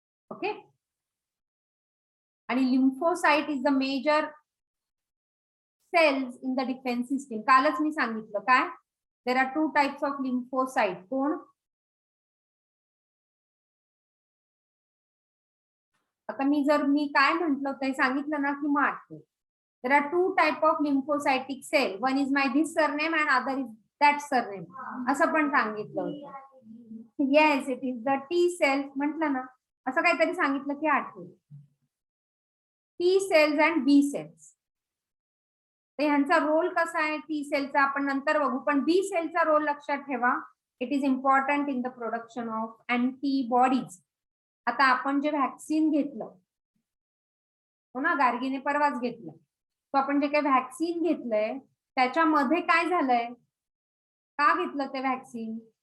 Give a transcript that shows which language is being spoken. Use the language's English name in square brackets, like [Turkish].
[English] Okay. आणि lymphocyte is the major cells in the defence system. [Marathi] कालच मी सांगितलं काय, [English] There are 2 types of lymphocyte. [Marathi] कोण? आता मी काय म्हंटल ते सांगितलं ना की मग आठवतं. [English] There are 2 type of lymphocytic cell. One is my this surname and other is that surname [Marathi] असं पण सांगितलं होतं. [English] Yes, it is the T cells. [Marathi] म्हटलं ना, असं काहीतरी सांगितलं की आठवलं. [English] T cells and B cells. [Marathi] तर ह्यांचा रोल कसा आहे टी सेलचा आपण नंतर बघू, पण बी सेलचा रोल लक्षात ठेवा. [English] It is important in the production of antibodies. [Marathi] आता आपण जे व्हॅक्सिन घेतलं हो ना, गार्गीने परवाच घेतलं, तो आपण जे काही व्हॅक्सिन घेतलंय त्याच्यामध्ये काय झालंय, का घेतलं ते वैक्सीन?